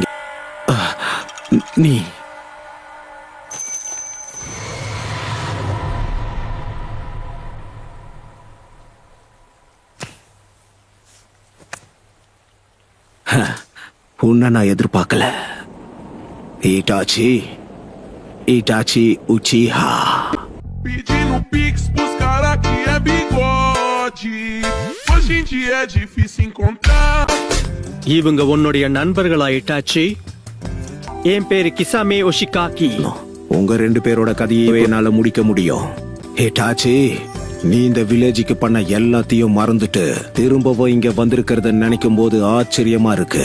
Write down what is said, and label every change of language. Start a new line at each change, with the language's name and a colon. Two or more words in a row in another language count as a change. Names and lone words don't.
Tamil: நீ உன்னை நான் எதிர்பார்க்கல. இட்டாச்சி இட்டாச்சி உச்சிஹா.
Portuguese: Pedindo pix pros cara que é bigode. Hoje em dia é difícil encontrar.
Tamil: இவங்க உன்னுடைய நண்பர்களா இட்டாச்சி? என் பேரு கிசாமே ஒஷிகாக்கி. உங்க ரெண்டு பேரோட கதையை என்னால முடிக்க முடியும். இட்டாச்சி, நீ இந்த வில்லேஜுக்கு பண்ண எல்லாத்தையும் மறந்துட்டு திரும்பவும் இங்க வந்திருக்கிறத நினைக்கும் போது ஆச்சரியமா இருக்கு.